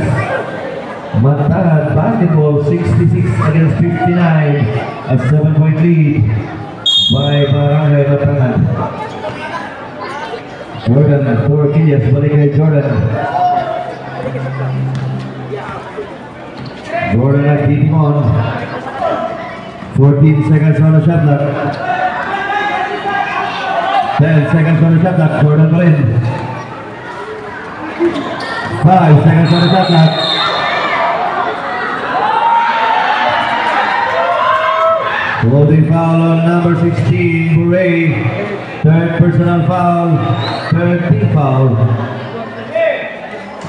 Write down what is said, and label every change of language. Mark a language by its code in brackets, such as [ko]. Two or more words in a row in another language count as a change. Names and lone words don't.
[en] Matangan basketball 66 against 59. A 7-point lead by Barangay Matangan. Jordan for Orquillas, [tl] balik kay [en] Jordan. Jordan at keeping on. 14 seconds on the shot clock. 10 seconds on the shot clock. [tl] Jordan pa rin. [en] 5 seconds on the shot clock. Holding foul on number 16, Borey. Third personal foul. Third team foul.